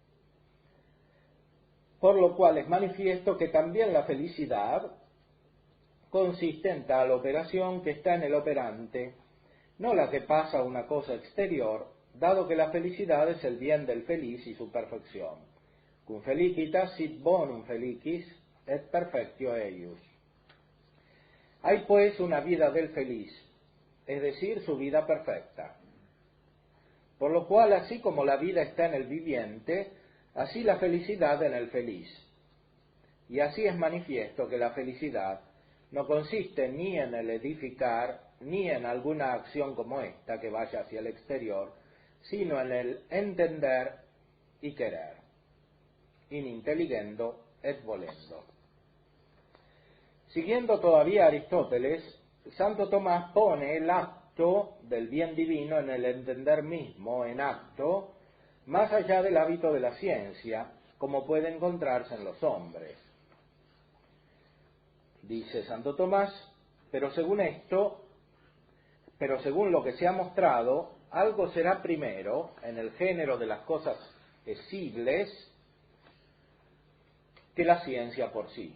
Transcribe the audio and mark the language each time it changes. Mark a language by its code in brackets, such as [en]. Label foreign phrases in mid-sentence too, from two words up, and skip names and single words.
[es] Por lo cual es manifiesto que también la felicidad consiste en tal operación que está en el operante, no la que pasa a una cosa exterior, dado que la felicidad es el bien del feliz y su perfección. [la] Cum felicitas sit bonum felicis et perfectio eius. [es] Hay pues una vida del feliz, es decir, su vida perfecta. Por lo cual, así como la vida está en el viviente, así la felicidad en el feliz. Y así es manifiesto que la felicidad no consiste ni en el edificar, ni en alguna acción como esta que vaya hacia el exterior, sino en el entender y querer. [la] In intelligendo et volendo. [es] Siguiendo todavía a Aristóteles, Santo Tomás pone el acto del bien divino en el entender mismo, en acto, más allá del hábito de la ciencia, como puede encontrarse en los hombres. Dice Santo Tomás, pero según lo que se ha mostrado, algo será primero en el género de las cosas esibles que la ciencia por sí.